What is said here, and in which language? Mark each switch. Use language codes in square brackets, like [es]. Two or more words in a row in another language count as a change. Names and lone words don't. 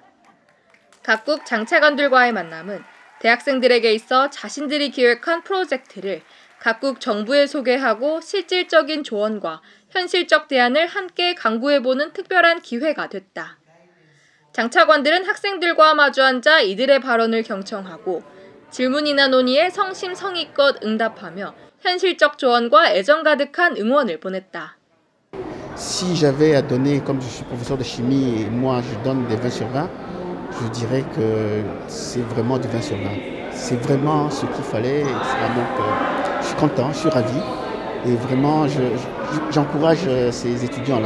[ko] 각국 장차관들과의 만남은 대학생들에게 있어 자신들이 기획한 프로젝트를 각국 정부에 소개하고 실질적인 조언과 현실적 대안을 함께 강구해보는 특별한 기회가 됐다. 장차관들은 학생들과 마주 앉아 이들의 발언을 경청하고 질문이나 논의에 성심성의껏 응답하며 현실적 조언과 애정 가득한 응원을 보냈다. [fr] Si j'avais à donner, comme je suis professeur de chimie et moi je donne des 20 sur 20, je dirais que c'est vraiment du 20 sur 20. C'est vraiment ce qu'il fallait. Donc, je suis content, je suis ravi. Et vraiment, j'encourage ces étudiants-là.